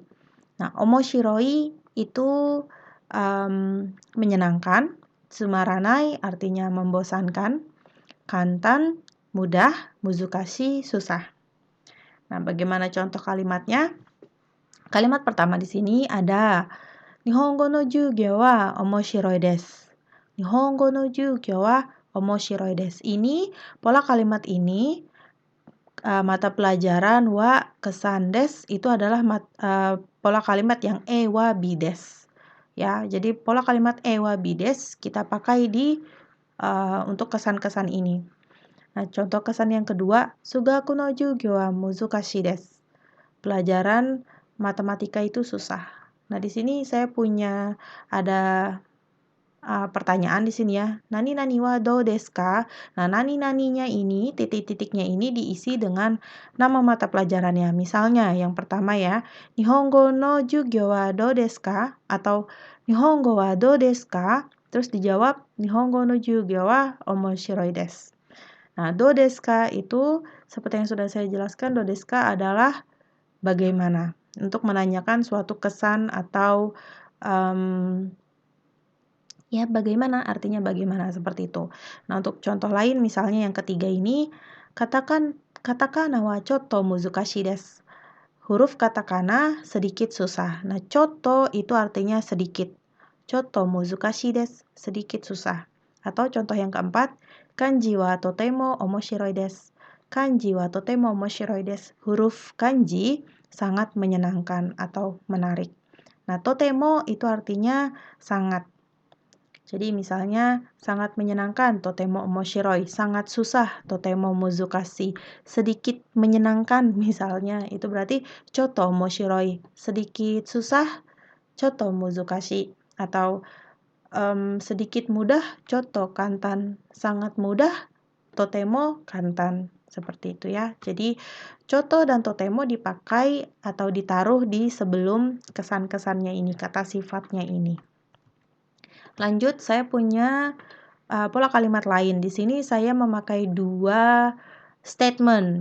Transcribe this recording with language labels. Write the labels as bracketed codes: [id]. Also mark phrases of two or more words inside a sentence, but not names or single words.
[id] Nah, omoshiroi itu menyenangkan, tsumaranai artinya membosankan, kantan mudah, muzukashi susah. Nah, bagaimana contoh kalimatnya? Kalimat pertama di sini ada [ja] 日本語の授業は面白いです. 日本語の授業は面白いです. [id] Ini pola kalimat ini mata pelajaran wa kesan des itu adalah pola kalimat yang [ja] AはBです. [id] Ya, jadi pola kalimat [ja] AはBです [id] kita pakai di untuk kesan-kesan ini. Nah, contoh kesan yang kedua, [ja] 数学の授業は難しいです. [id] Pelajaran matematika itu susah. Nah, di sini saya punya ada pertanyaan di sini ya. [ja] 何はどうですか? [id] Nah, nani-naninya ini, titik-titiknya ini diisi dengan nama mata pelajarannya. Misalnya, yang pertama ya, [ja] 日本語の授業はどうですか? Atau 日本語はどうですか? [id] Terus dijawab, [ja] 日本語の授業は面白いです. [id] Nah, [ja] どうですか [id] itu seperti yang sudah saya jelaskan, [ja] どうですか [id] adalah bagaimana, untuk menanyakan suatu kesan atau ya bagaimana, artinya bagaimana, seperti itu. Nah, untuk contoh lain misalnya yang ketiga ini, [ja] カタカナはちょっと難しいです. [id] Huruf katakana sedikit susah. Nah, chotto itu artinya sedikit. [ja] ちょっと難しいです, [id] sedikit susah. Atau contoh yang keempat, [ja] 漢字はとても面白いです. 漢字はとても面白いです. [id] Huruf kanji sangat menyenangkan atau menarik. Nah, totemo itu artinya sangat. Jadi misalnya sangat menyenangkan, [ja] とても面白い, [id] sangat susah, [ja] とても難しい, [id] sedikit menyenangkan misalnya, itu berarti [ja] ちょっと面白い, [id] sedikit susah, [ja] ちょっと難しい, [id] atau sedikit mudah, [ja] ちょっと簡単, [id] sangat mudah, [ja] とても簡単, [id] seperti itu ya. Jadi choto dan totemo dipakai atau ditaruh di sebelum kesan-kesannya ini, kata sifatnya ini. Lanjut, saya punya pola kalimat lain. Di sini saya memakai dua statement.